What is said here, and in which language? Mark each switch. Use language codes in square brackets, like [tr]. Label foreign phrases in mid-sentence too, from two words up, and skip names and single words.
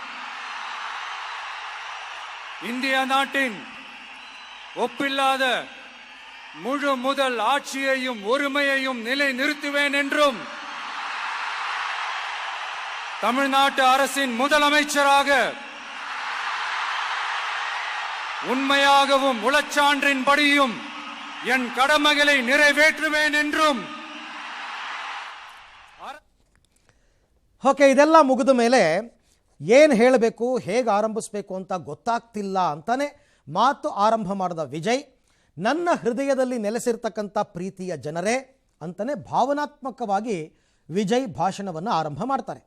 [ta] இந்திய நாட்டின் ஒப்பில்லாத முழு முதல் ஆட்சியையும் ஒருமையையும் நிலை நிறுத்துவேன் என்றும் தமிழ்நாட்டு அரசின் முதலமைச்சராக உண்மையாகவும் உளச்சான்றின்படியும் என் கடமைகளை நிறைவேற்றுவேன் என்றும். [kn] ಓಕೆ, ಇದೆಲ್ಲ ಮುಗಿದ ಮೇಲೆ ಏನು ಹೇಳಬೇಕು, ಹೇಗೆ ಆರಂಭಿಸಬೇಕು ಅಂತ ಗೊತ್ತಾಗ್ತಿಲ್ಲ ಅಂತಾನೆ ಮಾತು ಆರಂಭ ಮಾಡಿದ ವಿಜಯ್ ನನ್ನ ಹೃದಯದಲ್ಲಿ ನೆಲೆಸಿರ್ತಕ್ಕಂಥ ಪ್ರೀತಿಯ ಜನರೇ ಅಂತಲೇ ಭಾವನಾತ್ಮಕವಾಗಿ ವಿಜಯ್ ಭಾಷಣವನ್ನು ಆರಂಭ ಮಾಡ್ತಾರೆ.